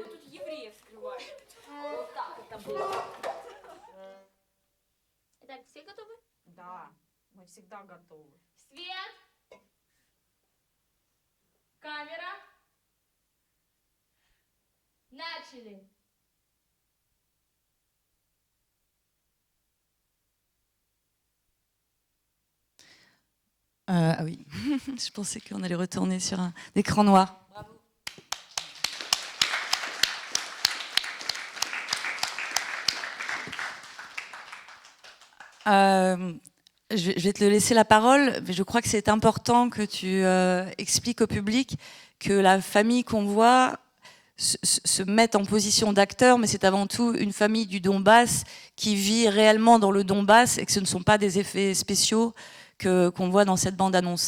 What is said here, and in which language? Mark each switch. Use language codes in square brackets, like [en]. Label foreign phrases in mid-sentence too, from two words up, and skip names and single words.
[ru] тут евреев скрывают. Вот так это было. Итак, все готовы? Да, мы всегда готовы. Свет! Камера! Начали! [fr] Ah oui, je pensais qu'on allait retourner sur un écran noir. Bravo. Je vais te laisser la parole, mais je crois que c'est important que tu expliques au public que la famille qu'on voit se met en position d'acteur, mais c'est avant tout une famille du Donbass qui vit réellement dans le Donbass et que ce ne sont pas des effets spéciaux qu'on voit dans cette bande-annonce.